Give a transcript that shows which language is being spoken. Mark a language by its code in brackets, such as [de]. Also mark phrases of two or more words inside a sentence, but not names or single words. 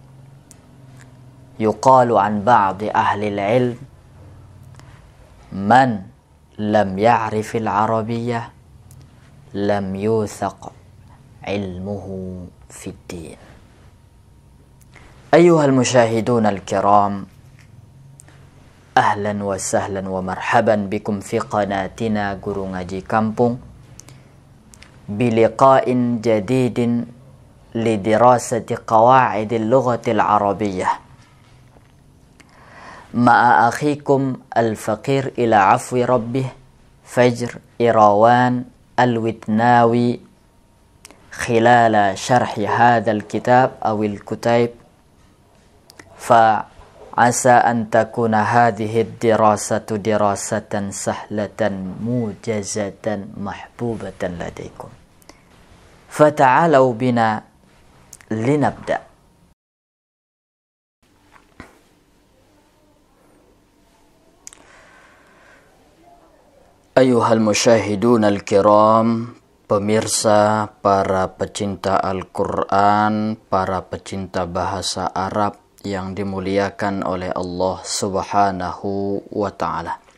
[ar] يقال عن بعض أهل العلم من لم يعرف العربية لم يطق علمه في الدين. أيها المشاهدون الكرام أهلا وسهلا ومرحبا بكم في قناتنا Guru Ngaji Kampung بلقاء جديد لدراسة قواعد اللغة العربية مع أخيكم الفقير إلى عفو ربه Fajr Irawan al-Witnawi خلال شرح هذا الكتاب أو الكتيب فعسى أن تكون هذه الدراسة دراسة سهلة موجزة محبوبة لديكم. فتعالوا بنا لنبدأ. أيها المشاهدون الكرام, [id] pemirsa, para pecinta Al-Quran, para pecinta bahasa Arab yang dimuliakan oleh Allah [ar] سبحانه وتعالى.